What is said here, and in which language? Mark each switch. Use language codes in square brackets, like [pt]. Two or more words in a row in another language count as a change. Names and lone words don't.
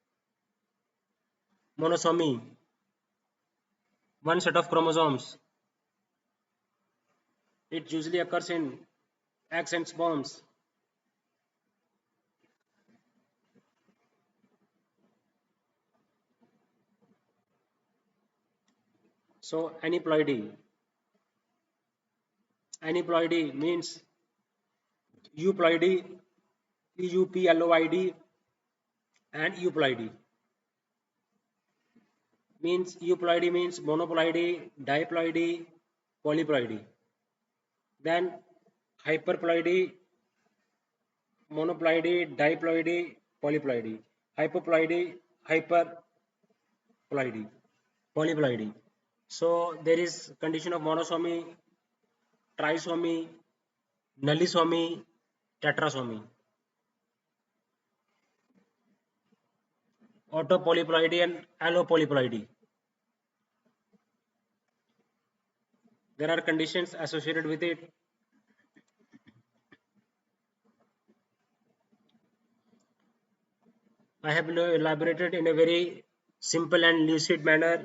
[en] Monosomy, one set of chromosomes. It usually occurs in eggs and sperms. So aneuploidy. Aneuploidy means euploidy, euploid and euploidy. Means euploidy means monoploidy, diploidy, polyploidy. Then hyperploidy, monoploidy, diploidy, polyploidy. Hypoploidy, hyperploidy, polyploidy. So there is condition of monosomy, trisomy, nullisomy, tetrasomy. Autopolyploidy and allopolyploidy. There are conditions associated with it. I have elaborated in a very simple and lucid manner.